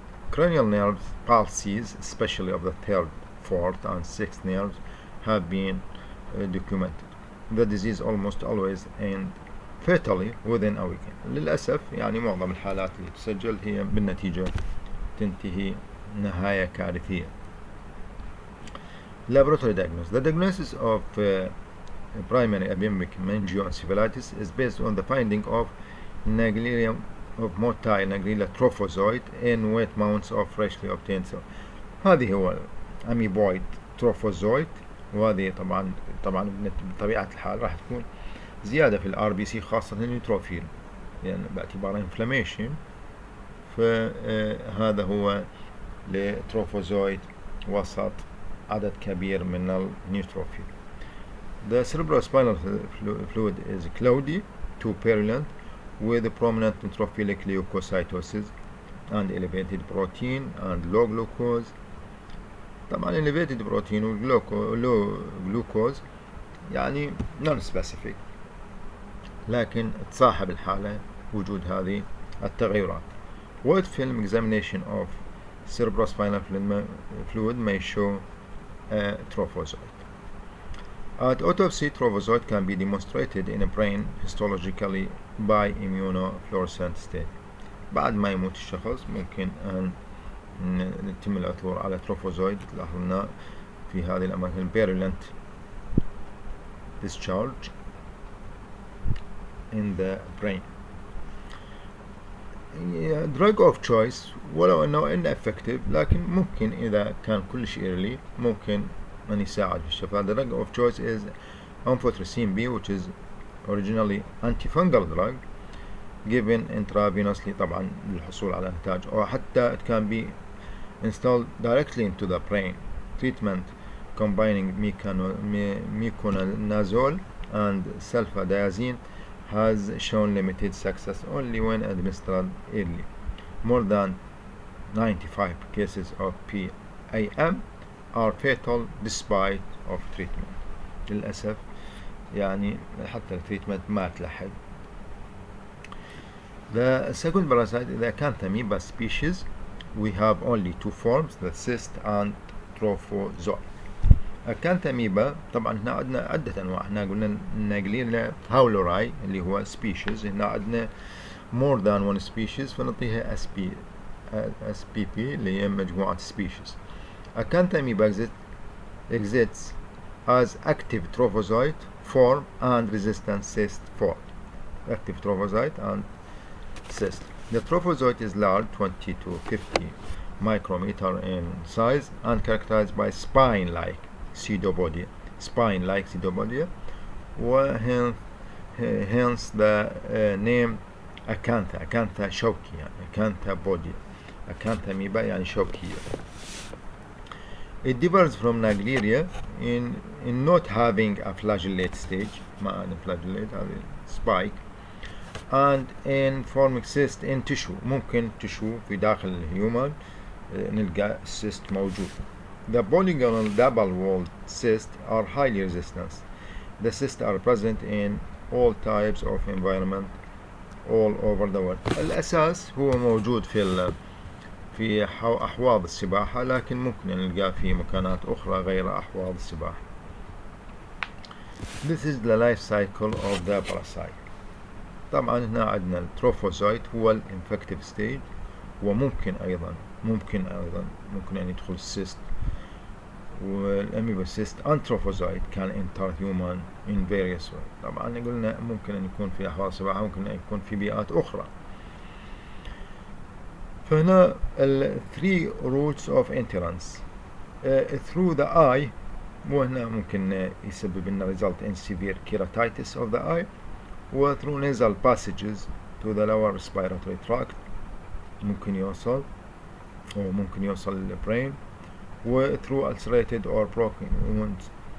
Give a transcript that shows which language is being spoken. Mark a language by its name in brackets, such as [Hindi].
[English] Cranial nerve palsies, especially of the third, fourth and sixth nerves, have been documented. The disease almost always ends fatally within a weekend. [Arabic] للأسف يعني معظم الحالات اللي تسجل هي بالنتيجة تنتهي نهاية كارثية. [English] Laboratory diagnosis. The diagnosis of primary amoebic meningoencephalitis is based on the finding of Naegleria of motile Naegleria trophozoite in wet mounts of freshly obtained cells. [Arabic] هذه هو Amoeboid Trophozoite، وهذه طبعا بطبيعة الحال راح تكون زيادة في الار بي سي خاصة النيوتروفيل يعني باعتباره انفلاميشن، فهذا هو لتروفوزويد وسط عدد كبير من النيوتروفيل. [English] The cerebrospinal fluid is cloudy to purulent with prominent neutrophilic leukocytosis and elevated protein and low glucose. [Arabic] طبعا [English] elevated protein low glucose [Arabic] يعني non specific لكن تصاحب الحالة وجود هذه التغيرات. [English] Wet film examination of cerebrospinal fluid may show a trophozoite. At autopsy, trophozoite can be demonstrated in a brain histologically by immunofluorescent state. [Arabic] بعد ما يموت الشخص ممكن أن يتم العثور على تروفوزويد لاحظنا في هذه الأماكن [English] purulent discharge in the brain. Drug of choice [Arabic] ولو أنه ineffective لكن ممكن إذا كان كل شيء early ممكن أن يساعد في الشفاء. [English] The drug of choice is amphotericin B, which is originally antifungal drug given intravenously [Arabic] طبعا للحصول على نتائج، أو حتى [English] it can be installed directly into the brain. Treatment combining miconazole and sulfadiazine has shown limited success only when administered early. More than 95 cases of PAM are fatal despite of treatment. [Arabic] للأسف يعني حتى التريتمنت ما تلحق. [English] The second parasite is the Amoeba species. We have only two forms, the cyst and trophozoite. [Arabic] Amoeba طبعا هنا عندنا عدة أنواع، هنا قلنا ناقلين هاولوراي اللي هو species، هنا عندنا [English] more than one species [Arabic] فنعطيها SPP اللي هي مجموعة species. [English] Amoeba exists as active trophozoite form and resistant cyst form. Active trophozoite and cyst. The trophozoite is large, 20 to 50 micrometer in size, and characterized by spine-like pseudopodia. Spine-like pseudopodia, hence the name Acantha. [Arabic] Acantha شوكي يعني Acantha body. Acantha amoeba يعني شوكية. [English] It differs from Naegleria in not having a flagellate stage, [Arabic] ما أنا [English] flagellate هذه spike, and in forming cyst in tissue. [Arabic] ممكن tissue في داخل الهيومن نلقى cyst موجود. [English] The polygonal double-walled cysts are highly resistant. The cysts are present in all types of environment all over the world. [Arabic] الأساس هو موجود في أحواض السباحة، لكن ممكن نلقاه في مكانات أخرى غير أحواض السباحة. [English] This is the life cycle of the parasite. [Arabic] طبعا هنا عندنا التروفوزويت هو الانفكتيف ستيج، وممكن أيضا ممكن أن يدخل السيست، والأميبا [English] cyst and trophozoite can enter human in various ways. [Arabic] طبعا قلنا ممكن أن يكون في أحواض السباحة، ممكن أن يكون في بيئات أخرى. فهنا ال [English] 3 routes of entrance through the eye، [Arabic] وهنا ممكن يسبب لنا [English] result in severe keratitis of the eye، و through nasal passages to the lower respiratory tract [Arabic] ممكن يوصل، أو ممكن يوصل للبرين، [English] و through ulcerated or broken wounds.